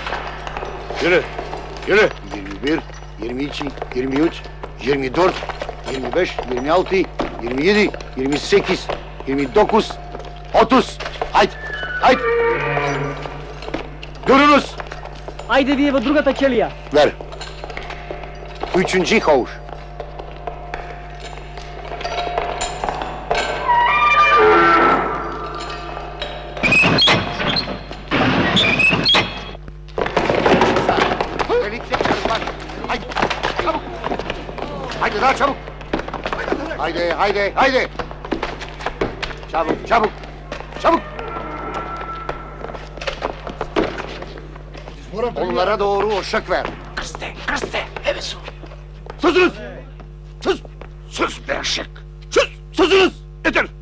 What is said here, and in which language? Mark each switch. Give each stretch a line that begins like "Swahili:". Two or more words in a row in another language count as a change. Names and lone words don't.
Turkish: Yürü. Yürü. 21, 22, 23, 24, 25, 26, 27, 28, 29, 30. Haydi, haydi. Görünüz.
Macedonian: Ајде вие во другата ќелија.
Turkish: Ver. Üçüncü havuç. Haydi, çabuk. Haydi daha çabuk. Haydi, haydi, haydi. Çabuk, çabuk. Çabuk. Onlara doğru uşak ver.
Macedonian: Krste, evo su.
Turkish: Susunuz! Sus! Sus be eşek! Sus! Susunuz! Yeter!